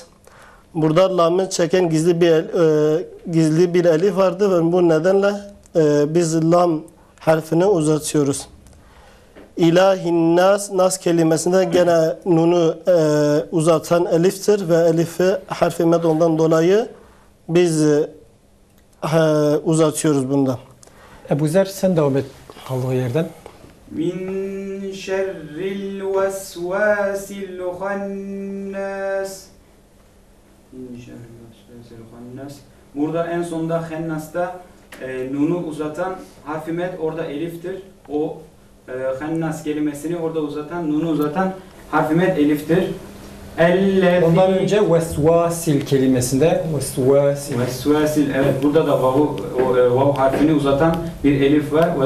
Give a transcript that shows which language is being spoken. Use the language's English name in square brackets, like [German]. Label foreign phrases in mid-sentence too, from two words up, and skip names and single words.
[Turkish] Burada lamı çeken gizli bir elif vardı ve bu nedenle biz lam harfini uzatıyoruz. [Arabic] إله الناس [Turkish] kelimesinde gene nunu uzatan eliftir ve elifi harfi med ondan dolayı biz uzatıyoruz bunda. Ebu Zer sen devam et kaldığı yerden. [Arabic] من شر الوسواس الخناس. من شر الوسواس الخناس. [Turkish] Burada en sonda hennasta nunu uzatan harfi med orada eliftir. O hannas kelimesini orada uzatan, nunu uzatan harfi med eliftir. Ondan önce vesvasil kelimesinde vesvasil, evet, burada da vav harfini uzatan bir elif var.